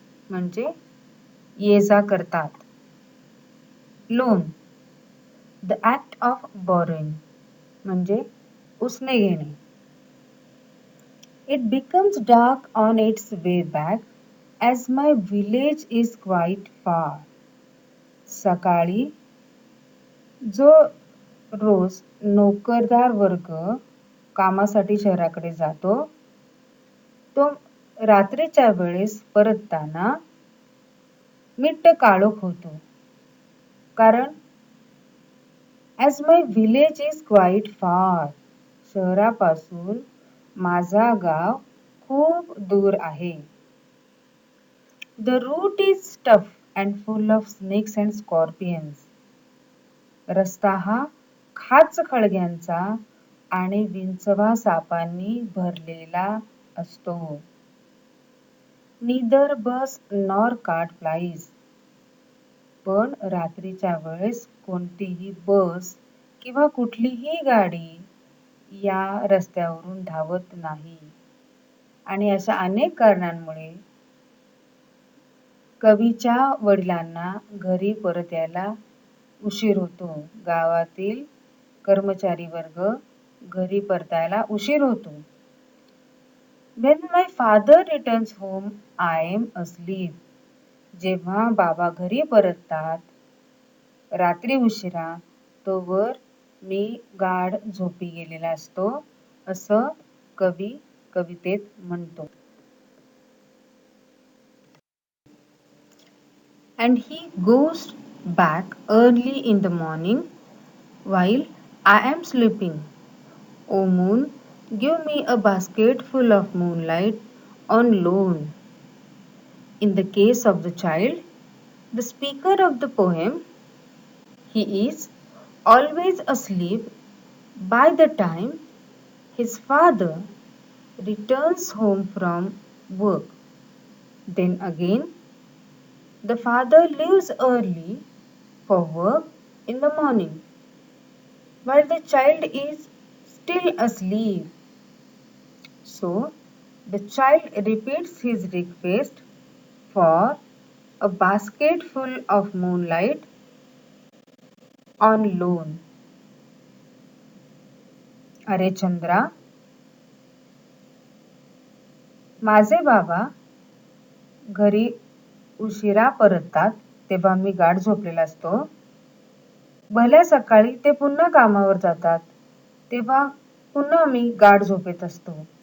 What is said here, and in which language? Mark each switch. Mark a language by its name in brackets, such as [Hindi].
[Marathi] म्हणजे ये जा करतात. [English] Loan, the act of borrowing. [Marathi] म्हणजे उसने घेणे. [English] It becomes dark on its way back as my village is quite far. [Marathi] सकाळी जो रोज नोकरदार वर्ग कामासाठी शहराकडे जातो तो रात्रीच्या वेळेस परतताना मिट्ट काळोख होतो. कारण [English] as my village is quite far, [Marathi] शहरापासून माझा गाव खूप दूर आहे. [English] The route is tough and full of snakes and scorpions. [Marathi] रस्ता हा खाच खळग्यांचा आणि विंचवा सापांनी भरलेला असतो. [English] Neither bus nor cart flies. [Marathi] पण रात्रीच्या वेळेस कोणतीही बस किंवा कुठलीही गाडी या रस्त्यावरून धावत नाही. आणि अशा अनेक कारणांमुळे कवीच्या वडिलांना घरी परत यायला उशीर होतो. गावातील कर्मचारी वर्ग घरी परतायला उशीर होतो. [English] When my father returns home, I am asleep. [Marathi] जेव्हा बाबा घरी परततात रात्री उशिरा तोवर मी गाढ झोपी गेलेला असतो असं कवी कवितेत म्हणतो. [English] And he goes back early in the morning while I am sleeping. O moon, give me a basket full of moonlight on loan. In the case of the child, the speaker of the poem, he is always asleep by the time his father returns home from work. Then again, the father leaves early for work in the morning, while the child is still asleep. So, the child repeats his request for a basket full of moonlight on loan. [Marathi] अरे चंद्रा, माझे बाबा घरी उशिरा परततात तेव्हा मी गाढ झोपलेला असतो. भल्या सकाळी ते पुन्हा कामावर जातात तेव्हा पुन्हा मी गाढ झोपेत असतो.